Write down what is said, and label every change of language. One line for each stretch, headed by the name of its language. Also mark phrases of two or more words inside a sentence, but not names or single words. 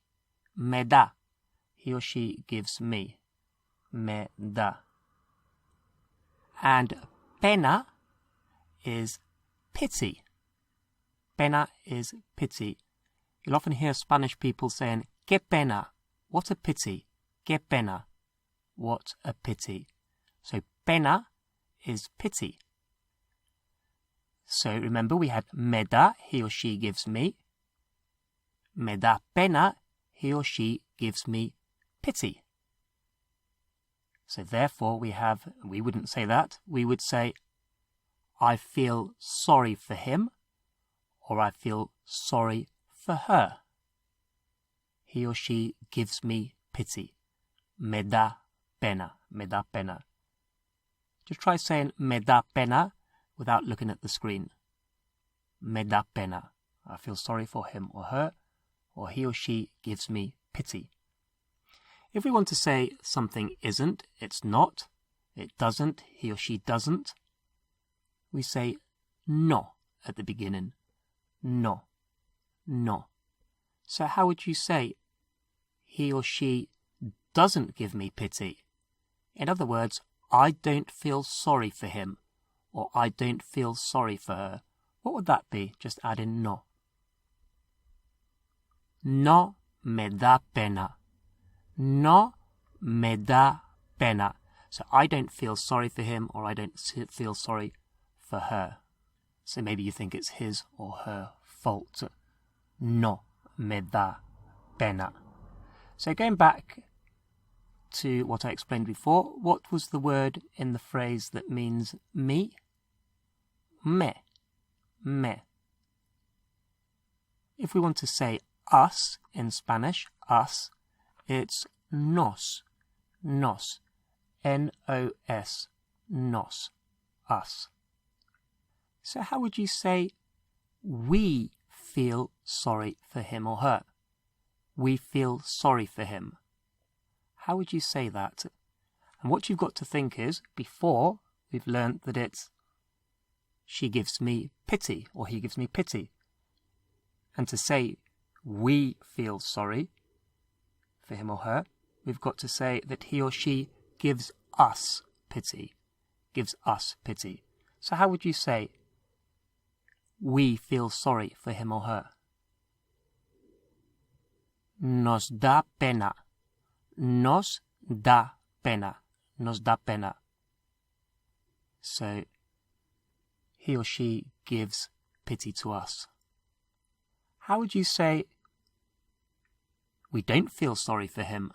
Spanish: Me da,
English: he or she gives me.
Spanish: Me da.
English: And pena is pity. Pena is pity. You'll often hear Spanish people saying,
Spanish: que pena,
English: what a pity.
Spanish: Que pena,
English: what a pity. So pena is pity. So remember we had
Spanish: me da,
English: he or she gives me.
Spanish: Me da pena,
English: he or she gives me pity. So therefore we wouldn't say that, we would say, I feel sorry for him, or I feel sorry for her. He or she gives me pity.
Spanish: Me da pena, me da pena.
English: Just try saying
Spanish: me da pena
English: without looking at the screen.
Spanish: Me da pena.
English: I feel sorry for him or her, or he or she gives me pity. If we want to say something isn't, it's not, it doesn't, he or she doesn't, we say no at the beginning.
Spanish: No. No.
English: So how would you say he or she doesn't give me pity? In other words, I don't feel sorry for him or I don't feel sorry for her. What would that be? Just add in no.
Spanish: No me da pena. No me da pena.
English: So I don't feel sorry for him or I don't feel sorry for her. So maybe you think it's his or her fault.
Spanish: No me da pena.
English: So going back to what I explained before, what was the word in the phrase that means me?
Spanish: Me. Me.
English: If we want to say us in Spanish, us, it's nos.
Spanish: Nos. N-O-S. Nos.
English: Us. So how would you say we feel sorry for him or her? We feel sorry for him. How would you say that? And what you've got to think is, before we've learnt that it's she gives me pity or he gives me pity. And to say we feel sorry for him or her, we've got to say that he or she gives us pity. Gives us pity. So how would you say we feel sorry for him or her?
Spanish: Nos da pena. Nos da pena. Nos da pena.
English: So he or she gives pity to us. How would you say we don't feel sorry for him?